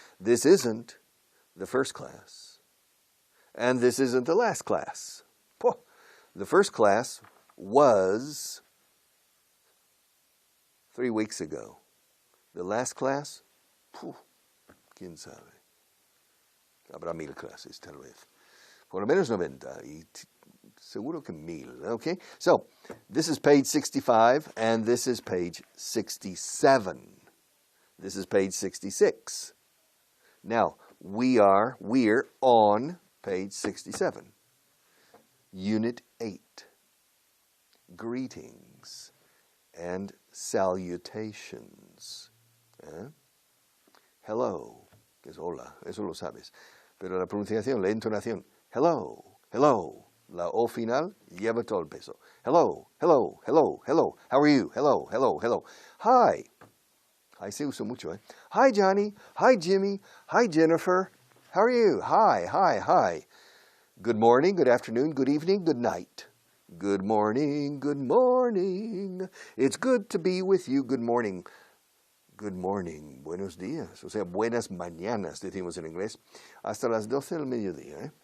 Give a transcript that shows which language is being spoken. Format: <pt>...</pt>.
<en>This isn't the first class. And this isn't the last class. The first class was 3 weeks ago. The last class,</en> <es>quién sabe. Habrá 1000 clases, tal vez. Por lo menos 90, y seguro que 1000.</es> <en>Okay? So, this is page 65, and this is page 67. This is page 66. Now, we're on page 67. Unit 8. Greetings and salutations.</en> <es>Hello, que es hola, eso lo sabes. Pero la pronunciación, la entonación, hello, hello. La O final lleva todo el peso.</es> <en>Hello, hello, hello, hello. How are you? Hello, hello, hello. Hi. Hi</en> <es>se usa mucho, eh?</es> <en>Hi, Johnny. Hi, Jimmy. Hi, Jennifer. How are you? Hi, hi, hi. Good morning, good afternoon, good evening, good night. Good morning, good morning. It's good to be with you. Good morning. Good morning,</en> <es>buenos días. O sea, buenas mañanas, decimos en inglés. Hasta las 12 del mediodía, eh?</es>